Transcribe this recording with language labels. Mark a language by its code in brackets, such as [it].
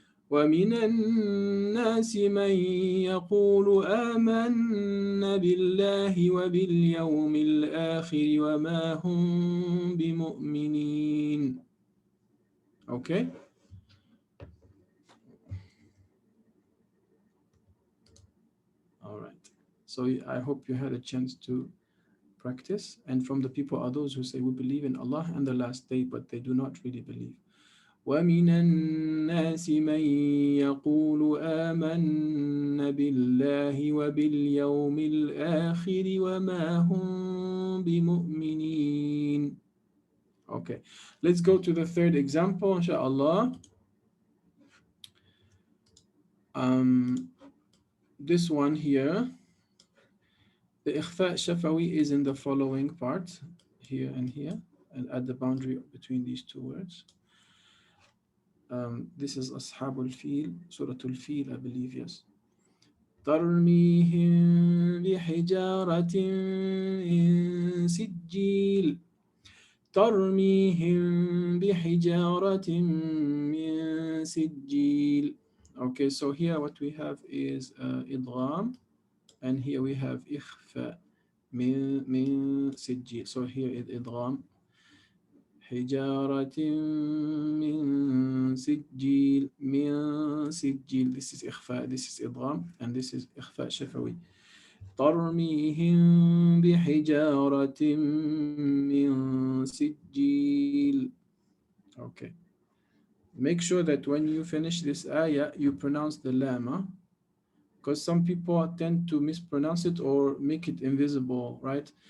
[ar] وَمِنَ النَّاسِ مَن يَقُولُ آمَنَّا بِاللَّهِ وَبِالْيَوْمِ الْآخِرِ وَمَا هُمْ بِمُؤْمِنِينَ. Okay. [en] All right. So I hope you had a chance to practice. And from the people are those who say we believe in Allah and the last day, but they do not really believe. [ar] ومن الناس من يقول آمنا بالله وباليوم الآخر وما هم بمؤمنين. [en] Okay, let's go to the third example, inshallah. This one here, the ikhfa shafawi is in the following part, here and here, and at the boundary between these two words. This is Ashabul Fil, Surah Al-Fil, I believe, yes. [ar] ترميهم بحجارة من سجيل ترميهم بحجارة من سجيل. [en] Okay, so here what we have is idgham, and here we have ikhfa min sijil. So here is idgham, [ar] حجارة من سجيل من سجيل. [en] This is ikhfa, this is idgham, and this is ikhfa shafawi. [ar] ترميهم بحجارة من سجيل. Okay. [en] Make sure that when you finish this ayah, you pronounce the lama, because some people tend to mispronounce it or make it invisible, right?